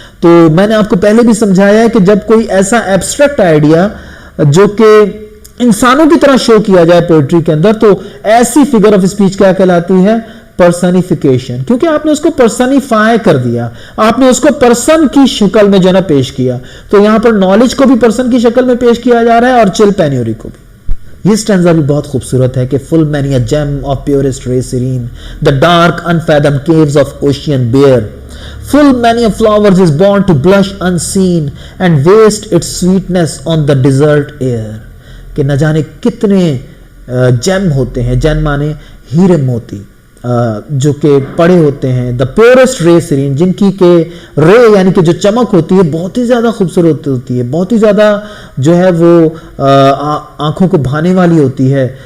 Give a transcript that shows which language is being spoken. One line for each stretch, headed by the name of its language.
Urdu: تو میں نے آپ کو پہلے بھی سمجھایا ہے کہ جب کوئی ایسا ایبسٹریکٹ آئیڈیا جو کہ انسانوں کی طرح شو کیا جائے پوئٹری کے اندر, تو ایسی فگر آف اسپیچ کیا کہلاتی ہے, پرسنیفیکیشن. کیونکہ آپ نے اس کو پرسنیفائی کر دیا, آپ نے اس کو پرسن کی شکل میں جو ہے پیش کیا. تو یہاں پر نالج کو بھی پرسن کی شکل میں پیش کیا جا رہا ہے اور چل پینیوری کو بھی. یہ سٹینزا بھی بہت خوبصورت ہے کہ
English: full many a gem of purest ray serene, the dark unfathomed caves of ocean bare, full many a flowers is born to blush unseen and waste its sweetness on the desert air.
Urdu: کہ نہ جانے کتنے جیم ہوتے ہیں, جیم مانے ہیرے موتی, جو کہ پڑے ہوتے ہیں,
English: the purist رے سرین,
Urdu: جن کی کہ رے یعنی کہ جو چمک ہوتی ہے بہت ہی زیادہ خوبصورت ہوتی ہے, بہت ہی زیادہ جو ہے وہ آنکھوں کو بھانے والی ہوتی ہے.